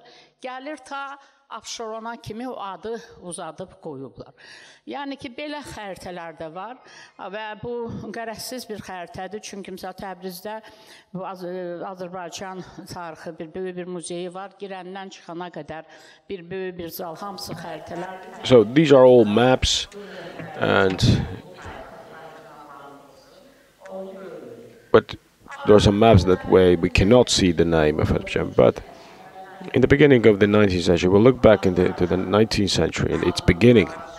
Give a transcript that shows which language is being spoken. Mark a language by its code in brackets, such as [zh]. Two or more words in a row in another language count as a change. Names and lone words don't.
[az] Gəlir ta Abşerona kimi o adı uzadıb qoyublar. Yəni ki, belə xəritələr də var və bu qərəzsiz bir xəritədir. Çünki məsələn Təbrizdə bu Azərbaycan tarixi bir böyük bir muzeyi var. Girəndən çıxana qədər bir böyük bir zal, hamısı xəritələrdir. [en] So these are all maps but there are some maps that way we cannot see the name of Azerbaijan, but in the beginning of the 19th century, we'll look back into the 19th century and its beginning.